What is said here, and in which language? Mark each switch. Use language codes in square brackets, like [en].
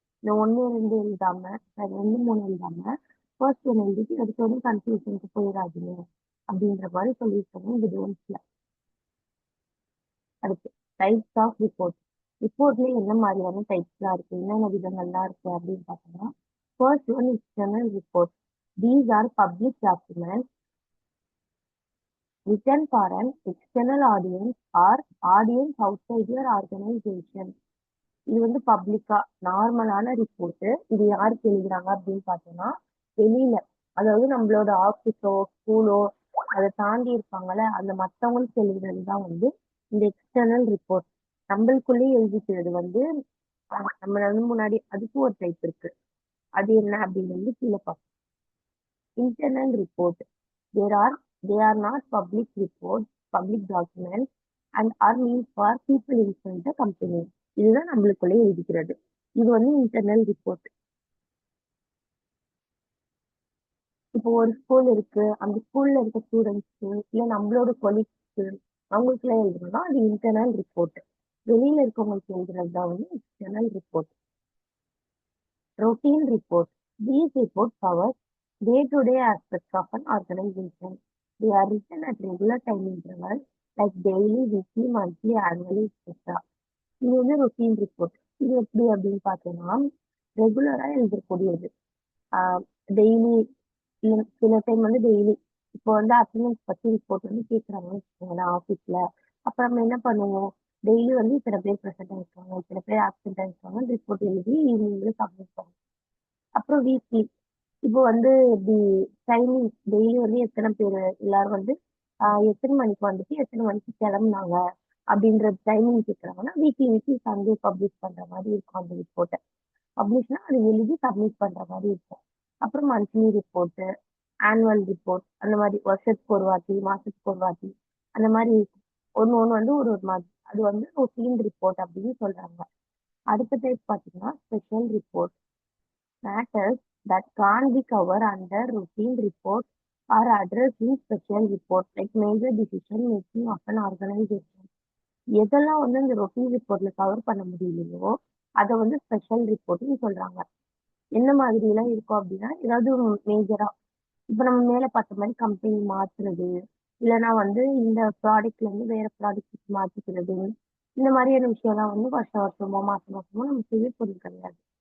[ta] இந்த 1, 2 எழுதாம, 2, 3 எழுதாம ஃபர்ஸ்ட் ஒன்று எழுதிட்டு எடுத்தோடனே கன்க்ளூஷனுக்கு போயிடாதீங்க அப்படின்ற மாதிரி சொல்லியிருக்காங்க இந்த டோன்ஸ்ல. அடுத்து [en] Types of report. [ta] ரிப்போர்ட்ல என்ன மாதிரியான டைப்ஸ்லாம் இருக்கு, என்னென்ன விதங்கள்லாம் இருக்கு அப்படின்னு பார்த்தோம்னா, first one external report. [en] These are public documents written for an external audience or audience outside your organization. [ta] இது வந்து பப்ளிக்கா நார்மலான ரிப்போர்ட். இது யாருக்கு எழுதுறாங்க அப்படின்னு பார்த்தோம்னா, வெளியில, அதாவது நம்மளோட ஆபீஸோ ஸ்கூலோ அதை தாண்டி இருப்பாங்கல்ல, அந்த மற்றவங்களுக்கு எழுதுறது தான் வந்து இந்த எக்ஸ்டர்னல் ரிப்போர்ட். நம்மளுக்குள்ளேயே எழுதிக்கிறது வந்து நம்ம வந்து முன்னாடி அதுக்கு ஒரு டைப் இருக்கு. அது என்ன அப்படின்னு வந்து கீழே பார்ப்போம். [en] Internal report. There are they are not public reports, public documents and are meant for people inside the company. [ta] இதுதான் நம்மளுக்குள்ளே எழுதிக்கிறது. இது வந்து இன்டர்னல் ரிப்போர்ட். இப்போ ஒரு ஸ்கூல் இருக்கு, அந்த ஸ்கூல்ல இருக்க ஸ்டூடெண்ட்ஸ்க்கு இல்ல நம்மளோட கொலீக்ஸ்க்கு அவங்களுக்கு எல்லாம் எழுதணும்னா அது இன்டர்னல் ரிப்போர்ட். வெளியில இருக்கவங்களுக்கு எழுதுறது தான் வந்து external report. [en] Routine report. These reports cover day-to-day aspects of an organization. They are written at regular time intervals like daily, weekly, monthly, annually, etc. [ta] இது வந்து ரொட்டீன் ரிப்போர்ட். இது எப்படி அப்படின்னு பார்த்தோம்னா, ரெகுலரா எழுதக்கூடியது. டெய்லி, சில டைம் வந்து டெய்லி, இப்போ வந்து அட்டண்டன்ஸ் பத்தி ரிப்போர்ட் வந்து கேட்குறாங்கன்னு வச்சுக்கோங்களேன் ஆஃபீஸ்ல. அப்ப நம்ம என்ன பண்ணுவோம், டெய்லி வந்து இத்தனை பேர் ப்ரெசென்ட் ஆயிருக்காங்க, இத்தனை பேர் ஆப்சென்ட் ஆயிருக்காங்க ரிப்போர்ட் எழுதி ஈவினிங்ல சப்மிட் பண்ணுவோம். அப்புறம் வீக்லி, இப்போ வந்து இப்படி டைமிங் டெய்லி வந்து எத்தனை பேர் எல்லாரும் வந்து எத்தனை மணிக்கு வந்துட்டு எத்தனை மணிக்கு கிளம்புனாங்க அப்படின்ற டைமிங் கேட்குறாங்கன்னா வீக்லி வீக்லி சண்டே பப்ளிஷ் பண்ற மாதிரி இருக்கும் அந்த ரிப்போர்ட்டை. பப்ளிஷ்னா அது எழுதி சப்மிட் பண்ற மாதிரி இருக்கும். அப்புறம் மந்த்லி ரிப்போர்ட்டு, ஆனுவல் ரிப்போர்ட், அந்த மாதிரி வருஷத்துக்கு ஒரு வாட்டி, மாசத்துக்கு ஒரு வாட்டி, அந்த மாதிரி இருக்கும். ஒன்று ஒன்று வந்து ஒரு ஒரு மாதிரி, அது வந்து ரொட்டீன் ரிப்போர்ட் அப்படின்னு சொல்றாங்க. அடுத்த டைப் பார்த்தீங்கன்னா special report. [en] Matters that can't be covered under routine report are addressed in special report, like major decision making of an organization. [ta] எதெல்லாம் வந்து இந்த ரொட்டீன் ரிப்போர்ட்ல கவர் பண்ண முடியலையோ அதை வந்து ஸ்பெஷல் ரிப்போர்ட்னு சொல்றாங்க. என்ன மாதிரி எல்லாம் இருக்கும் அப்படின்னா, ஏதாவது மேஜரா இப்ப நம்ம மேல பார்த்த மாதிரி கம்பெனி மாத்துறது, இல்லைன்னா வந்து இந்த ப்ராடக்ட்ல இருந்து வேற ப்ராடக்ட் மாத்திக்கிறது, இந்த மாதிரியான விஷயம்லாம் வந்து வருஷம் வருஷமோ மாசம் மாசமோ நம்ம செய்ய போறது கிடையாது.